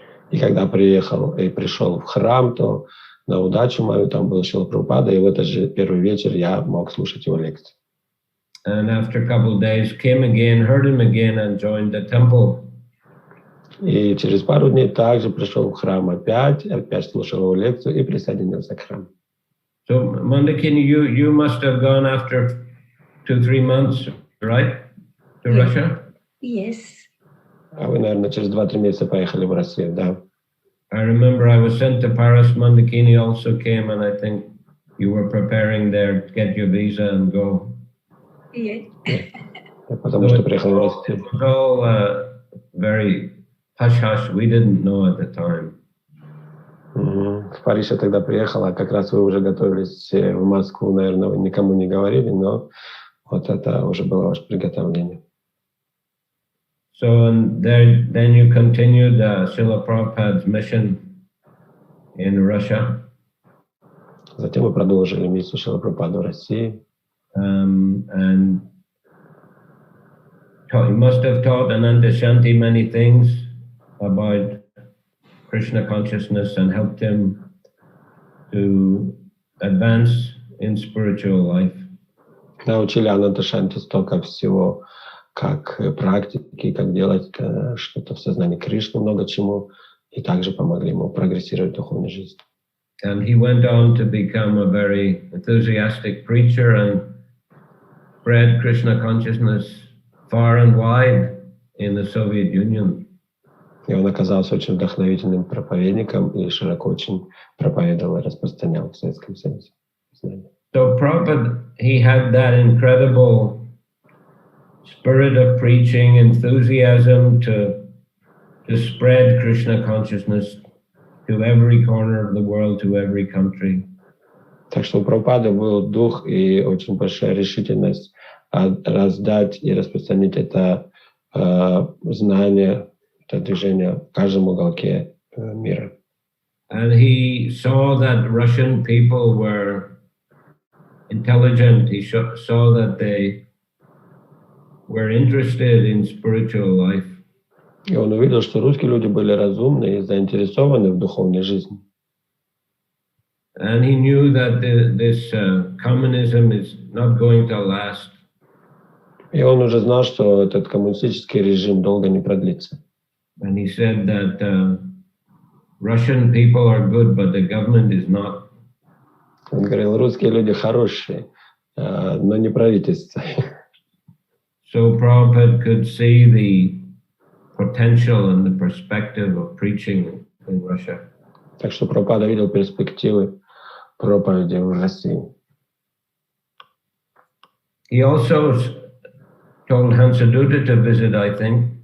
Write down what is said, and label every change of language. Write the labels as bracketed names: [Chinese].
[Russian] И когда пришел в храм, то на удачу мою там был Шрила Прабхупада, и в этот же первый вечер я мог слушать его лекции. [English] And after a couple of days, came again, heard him again, and joined the temple. [Russian] И через пару дней также пришел в храм опять слушал его лекцию и присоединился к храму. [English] So, Mandakini, you must have gone after 2-3 months, right, to Russia? Yes. [Russian] А вы, наверное, через 2-3 месяца поехали в Россию, да? [English] I remember I was sent to Paris. Mandakini also came, and I think you were preparing there to get your visa and go. Yeah. [Russian] Потому что приехал в Россию. [English] It was all very hush-hush. We didn't know at the time. [Russian] В Париж я тогда приехал, а как раз вы уже готовились в Москву, наверное, вы никому не говорили, но вот это уже было ваше приготовление. [English] So, and then you continued Srila Prabhupada's mission in Russia. [Russian] Затем вы продолжили миссию Шрилы Прабхупады в России. [English] And you must have taught Ananta Shanti many things about Krishna consciousness and helped him to advance in spiritual life. [Russian] Научили Ананта Шанти столько всего, как практики, как делать что-то в сознании Кришны, много чему, и также помогли ему прогрессировать в духовной жизни. [English] And he went on to become a very enthusiastic preacher and spread Krishna consciousness far and wide in the Soviet Union. [Russian] И он оказался очень вдохновительным проповедником и широко очень проповедовал и распространял в Советском Союзе. [English] So Prabhupada, he had that incredible spirit of preaching, enthusiasm to spread Krishna consciousness to every corner of the world, to every country. [Russian] Так что у Прабхупады был дух и очень большая решительность раздать и распространить это знание, это движение в каждом уголке мира. [English] And he saw that Russian people were intelligent. He saw that they were interested in spiritual life. [Russian] И он увидел, что русские люди были разумны и заинтересованы в духовной жизни. [English] And he knew that this communism is not going to last. [Russian] И он уже знал, что этот коммунистический режим долго не продлится. [English] And he said that Russian people are good, but the government is not. [Russian] Он говорил, русские люди хорошие, но не правительство. [English] So Prabhupada could see the potential and the perspective of preaching in Russia. [Russian] Так что Прабхупада видел перспективы проповеди в России. [English] He also told Hansadutta to visit, I think.